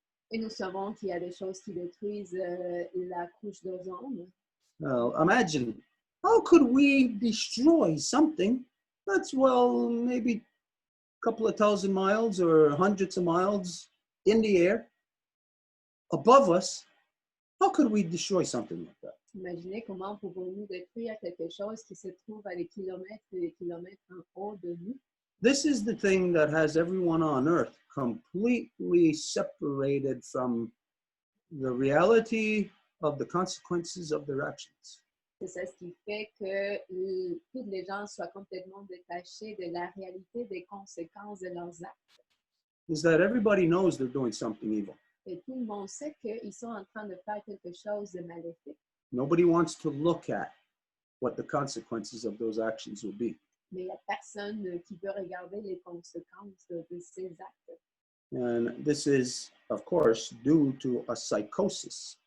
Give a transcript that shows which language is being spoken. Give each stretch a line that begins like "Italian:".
French: Et nous savons qu'il y a des choses qui détruisent la couche d'ozone.
English: Imagine, how could we destroy something that's, well, maybe a couple of thousand miles or hundreds of miles in the air above us? How could we destroy something like that?
French: Imaginez comment pouvons-nous détruire quelque chose qui se trouve à des kilomètres et des kilomètres en haut de nous.
English: This is the thing that has everyone on Earth completely separated from the reality of the consequences of their actions.
French: C'est ça ce qui fait que tous les gens soient complètement détachés de la réalité des conséquences de leurs actes.
English: Is that everybody knows they're doing something evil.
French: Et tout le monde sait qu'ils sont en train de faire quelque chose de maléfique.
English: Nobody wants to look at what the consequences of those actions will be.
French: Mais il n'y a personne qui veut regarder les conséquences de ces actes.
English: And this is, of course, due to a psychosis.